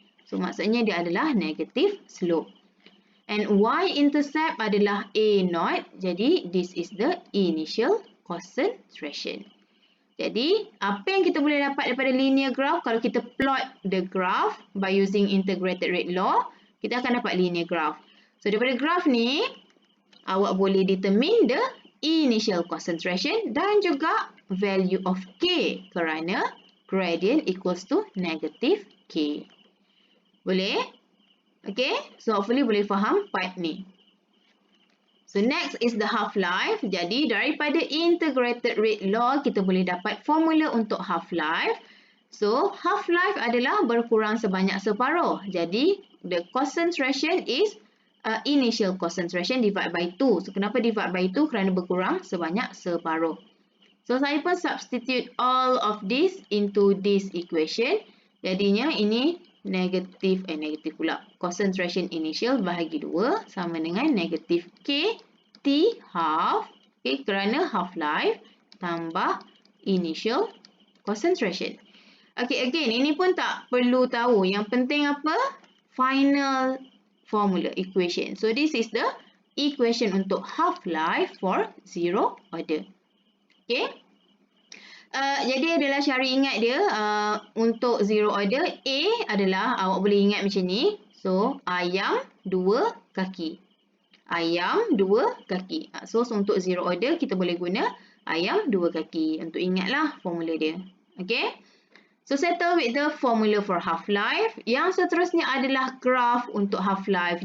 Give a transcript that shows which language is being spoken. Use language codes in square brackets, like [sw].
[ms] So, maksudnya dia adalah negative slope. And y-intercept adalah A0. [en] Jadi, this is the initial concentration. [ms] Jadi, apa yang kita boleh dapat daripada linear graph? Kalau kita [en] plot the graph by using integrated rate law, [ms] kita akan dapat [en] linear graph. So, [ms] daripada [en] graph ni, [ms] awak boleh [en] determine the initial concentration [ms] dan juga [en] value of K [ms] kerana [en] gradient equals to negative K. [ms] Boleh? [en] Okay? So, hopefully [ms] boleh faham [en] part ni. So, next is the half-life. [ms] Jadi, daripada integrated rate law, kita boleh dapat formula untuk half-life. So, half-life adalah berkurang sebanyak separuh. Jadi, [en] the concentration is initial concentration divided by 2. So, [ms] kenapa [en] divide by 2? [ms] Kerana berkurang sebanyak separuh. [en] So, [ms] saya pun [en] substitute all of this into this equation. [ms] Jadinya ini negatif pula. Concentration initial bahagi 2 sama dengan negatif K T half. [en] Okay, [ms] kerana [en] half-life [ms] tambah [en] initial concentration. [ms] Okay, again, ini pun tak perlu tahu. Yang penting apa? [en] Final formula equation. So, this is the equation [ms] untuk [en] half-life for zero order. Okay. [ms] Jadi adalah cara ingat dia untuk zero order. A adalah awak boleh ingat macam ni. So, ayam 2 kaki. Ayam 2 kaki. So, untuk zero order kita boleh guna ayam 2 kaki. Untuk ingatlah formula dia. Okay. [en] So, settle with the formula for half-life. [ms] Yang seterusnya adalah graph untuk half-life.